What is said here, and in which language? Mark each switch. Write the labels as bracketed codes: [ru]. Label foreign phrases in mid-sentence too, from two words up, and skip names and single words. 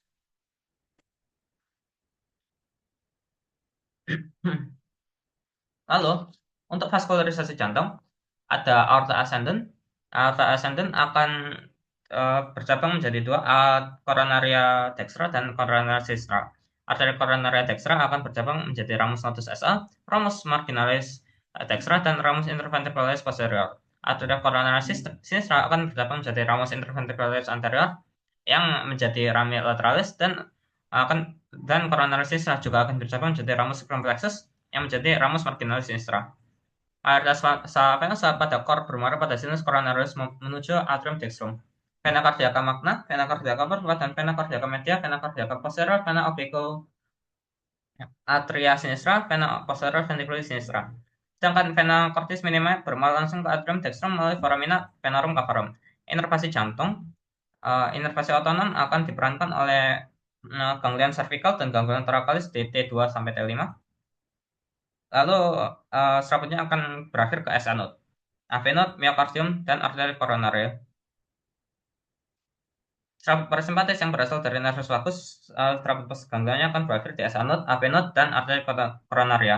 [id] Lalu, untuk vaskularisasi jantung, ada aorta ascendent. Aorta ascendent akan bercabang menjadi dua, coronaria dextra dan coronaria sinistra. Arteria coronaria dextra akan bercabang menjadi ramus nodus SA, ramus marginalis dextra, dan ramus interventricularis posterior. Arteria coronaria sinistra akan bercabang menjadi ramus interventricularis anterior yang menjadi rami lateralis, dan coronaria sinistra juga akan bercabang menjadi ramus circumflexus yang menjadi ramus marginalis sinistra. Aorta venosa pada kor bermuara pada sinus coronaris menuju atrium dextrum. Vena cardiaca magna, vena cardiaca porta, dan vena cardiaca media, vena cardiaca posterior, vena obliqua atria sinistra, vena posterior ventriculis sinistra. Sedangkan vena cortis minima bermuara langsung ke atrium dextrum melalui foramina venorum cavarum. Inervasi jantung, inervasi otonom akan diperankan oleh ganglion cervical dan ganglion thoracalis di T2 sampai T5. Lalu serabutnya akan berakhir ke SA node, AV node, myocardium, dan arteri coronary. Serabut parasimpatis yang berasal dari nervus vagus, serabut postganglionnya akan berakhir di SA node, AV node, dan arteri coronaria.